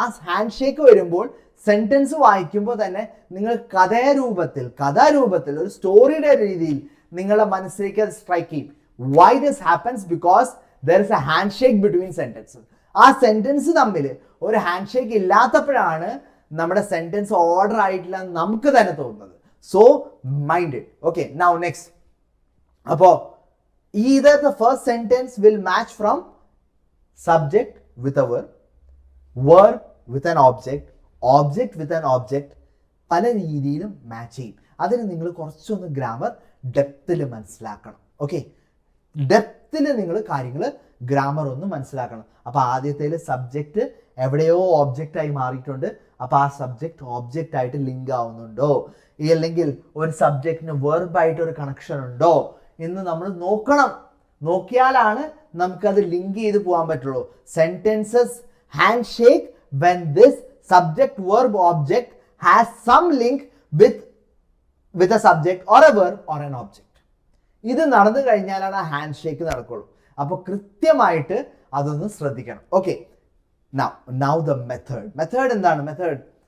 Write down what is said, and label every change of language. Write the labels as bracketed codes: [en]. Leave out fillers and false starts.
[ml] ആ hand shake വരുമ്പോൾ sentence വായിക്കുമ്പോൾ തന്നെ നിങ്ങൾ കഥാരൂപത്തിൽ ഒരു സ്റ്റോറിയുടെ രീതിയിൽ നിങ്ങളുടെ മനസ്സിലേക്ക് അത് സ്ട്രൈക്ക് ചെയ്യും. [en] Why this happens? Because there is a hand shake between sentences. [ml] ആ സെന്റൻസ് തമ്മിൽ ഒരു ഹാൻഡ് ഷേക്ക് ഇല്ലാത്തപ്പോഴാണ് നമ്മുടെ സെന്റൻസ് ഓർഡർ ആയിട്ടില്ല നമുക്ക് തന്നെ തോന്നുന്നത്. [en] So mind it. Okay, now next. അപ്പോ either the first sentence will match from subject with a verb with an object with an object, [ml] പല രീതിയിലും മാച്ച് ചെയ്യും. അതിന് നിങ്ങൾ കുറച്ചൊന്ന് ഗ്രാമർ ഡെപ്തിൽ മനസ്സിലാക്കണം. ഓക്കെ, ഡെപ്തിൽ നിങ്ങൾ കാര്യങ്ങൾ ഗ്രാമർ ഒന്ന് മനസ്സിലാക്കണം. അപ്പൊ ആദ്യത്തേൽ സബ്ജക്റ്റ് എവിടെയോ ഓബ്ജക്റ്റ് ആയി മാറിയിട്ടുണ്ട്. അപ്പൊ ആ സബ്ജക്റ്റ് ഓബ്ജക്റ്റ് ആയിട്ട് ലിങ്ക് ആവുന്നുണ്ടോ, അല്ലെങ്കിൽ ഒരു സബ്ജക്റ്റിന് വെർബായിട്ട് ഒരു കണക്ഷൻ ഉണ്ടോ എന്ന് നമ്മൾ നോക്കണം. നോക്കിയാലാണ് നമുക്കത് ലിങ്ക് ചെയ്ത് പോകാൻ പറ്റുള്ളൂ. Sentences hand shake [en] when this subject verb object has some link with a subject or a verb or an object. [ml] ഇത് നടന്നു കഴിഞ്ഞാലാണ് ആ ഹാൻഡ് ഷേക്ക് നടക്കുള്ളൂ. അപ്പോൾ കൃത്യമായിട്ട് അതൊന്ന് ശ്രദ്ധിക്കണം. [en] Okay, now the method എന്താണ് method?